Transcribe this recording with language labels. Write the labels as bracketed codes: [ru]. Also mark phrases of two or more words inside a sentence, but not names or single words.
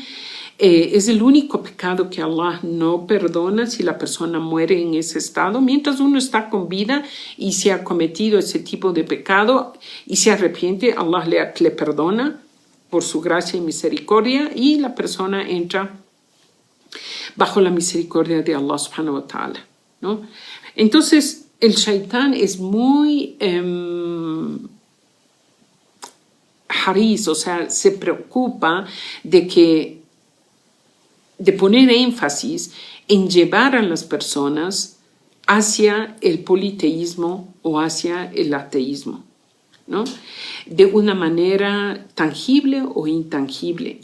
[es] Es el único pecado que Allah no perdona si la persona muere en ese estado. Mientras uno está con vida y se ha cometido ese tipo de pecado y se arrepiente, Allah le perdona por su gracia y misericordia y la persona entra bajo la misericordia de [ar] الله سبحانه وتعالى, [es] ¿no? Entonces, el shaitán es muy haris, o sea, se preocupa de poner énfasis en llevar a las personas hacia el politeísmo o hacia el ateísmo, ¿no?, de una manera tangible o intangible.